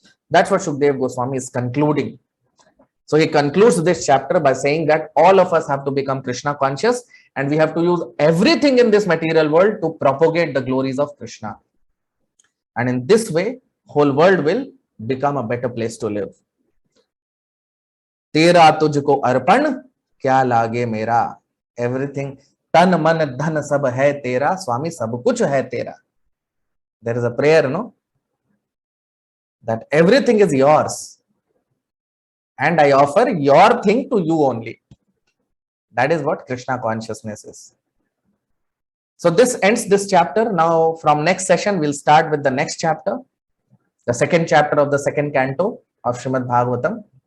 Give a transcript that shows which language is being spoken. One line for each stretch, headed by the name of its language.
English: That's what Shukdev Goswami is concluding. So he concludes this chapter by saying that all of us have to become Krishna conscious and we have to use everything in this material world to propagate the glories of Krishna. And in this way, whole world will become a better place to live.
Hindi: तेरा तुझको अर्पण क्या लागे मेरा, everything, तन मन धन सब है तेरा, स्वामी सब कुछ है तेरा.
English: There is a prayer, no, that everything is yours and I offer your thing to you only. That is what Krishna consciousness is. So this ends this chapter. Now from next session we'll start with the next chapter, the second chapter of the second canto of Srimad Bhagavatam.